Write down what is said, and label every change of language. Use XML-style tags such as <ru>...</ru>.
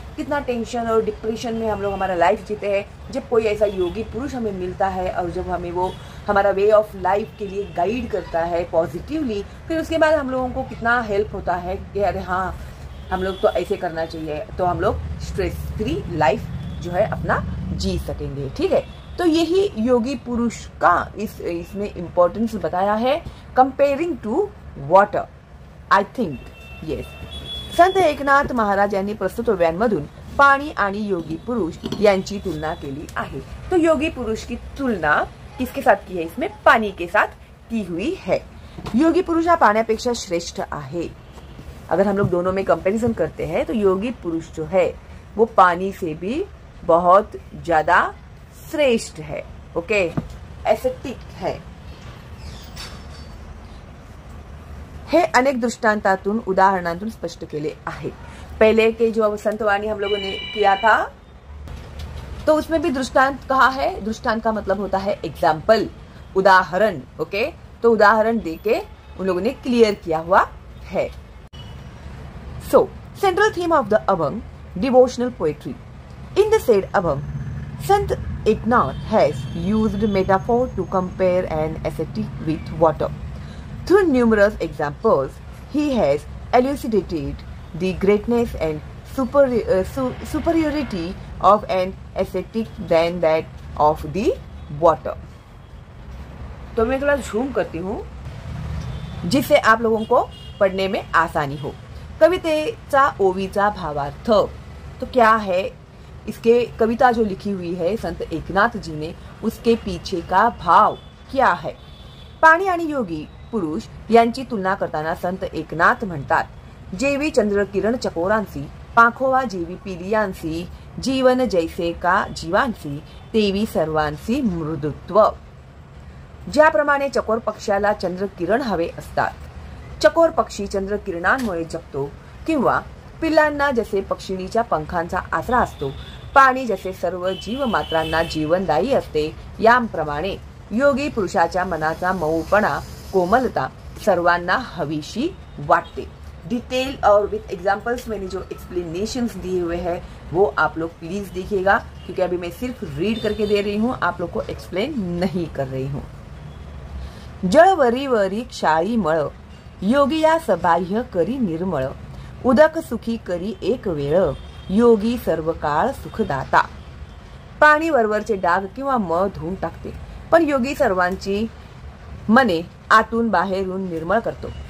<hi>कितना टेंशन और डिप्रेशन में हम लोग हमारा लाइफ जीते हैं, जब कोई ऐसा योगी पुरुष हमें मिलता है और जब हमें वो हमारा वे ऑफ लाइफ के लिए गाइड करता है पॉजिटिवली, फिर उसके बाद हम लोगों को कितना हेल्प होता है कि अरे हाँ, हम लोग तो ऐसे करना चाहिए, तो हम लोग स्ट्रेस फ्री लाइफ जो है अपना जी सकेंगे, ठीक है। तो यही योगी पुरुष का इसमें इम्पोर्टेंस बताया है comparing to water,</hi> <en>I think yes.</en> <mr>संत एकनाथ महाराज यांनी प्रस्तुतव्यांमधून पाणी आणि योगी पुरुष यांची तुलना केली आहे।</mr> <hi>तो योगी पुरुष की तुलना किसके साथ की है? इसमें पानी के साथ की हुई है।</hi> <mr>योगी पुरुष हा पाण्यापेक्षा श्रेष्ठ आहे।</mr> <hi>अगर हम लोग दोनों में कंपैरिजन करते हैं तो योगी पुरुष जो है वो पानी से भी बहुत ज्यादा श्रेष्ठ है, ओके, एस्थेटिक है।</hi> <mr>हे अनेक दृष्टांतातून उदाहरणांतून स्पष्ट केले आहे।</mr> <hi>पहले के जो संतवाणी हम लोगों ने किया था तो उसमें भी दृष्टांत कहा है। दृष्टांत का मतलब होता है एग्जाम्पल, उदाहरण, ओके। तो उदाहरण देके उन लोगों ने क्लियर किया हुआ है।</hi> <en>So central theme of the abhang, devotional poetry. In the said abhang, Sant Eknath has used metaphor to compare an ascetic with water. Through numerous examples, he has elucidated the greatness and superiority of an ascetic than that of the water.</en> <hi>तो मैं थोड़ा झूम करती हूँ जिससे आप लोगों को पढ़ने में आसानी हो।</hi> <mr>कवितेचा ओवीचा भावार्थ</mr> <hi>तो क्या है? इसके कविता जो लिखी हुई है संत एकनाथ जी ने, उसके पीछे का भाव क्या है?</hi> <mr>पाणी आणि योगी पुरुष यांची तुलना करताना संत एकनाथ म्हणतात, जेवी चंद्रकिरण चकोरांसी, पाखोवा जेवी पिलियांसी, जीवन जैसे का जीवांसी, तेवी सर्वांसी मृदुत्व। ज्याप्रमाणे चकोर पक्षाला चंद्रकिरण हवे असतात, चकोर पक्षी चंद्रकिरणांमुळे जगतो, किंवा पिल्लांना जसे पक्षिणीच्या पंखांचा आसरा असतो, पाणी जसे सर्व जीवमात्रांना जीवनदायी असते, याप्रमाणे योगी पुरुषाच्या मनाचा मऊपणा, कोमलता सर्वांना हवीशी वाटते।</mr> <hi>डिटेल और विथ एग्जांपल्स मैंने जो एक्सप्लेनेशंस दिए हुए हैं वो आप लोग प्लीज देखिएगा, क्योंकि अभी मैं सिर्फ रीड करके दे रही हूँ, आप लोग को एक्सप्लेन नहीं कर रही हूँ।</hi> <mr>जळवरी वरी क्षाळी मळ, योगी या सबाह्य करी निर्मळ, उदक सुखी करी एक वेळ, योगी सर्व काळ सुखदाता। पाणी वरवरचे डाग किंवा मळ धुवून टाकते, पण योगी सर्वांची मने आतून बाहेरून निर्मळ करतो।</mr>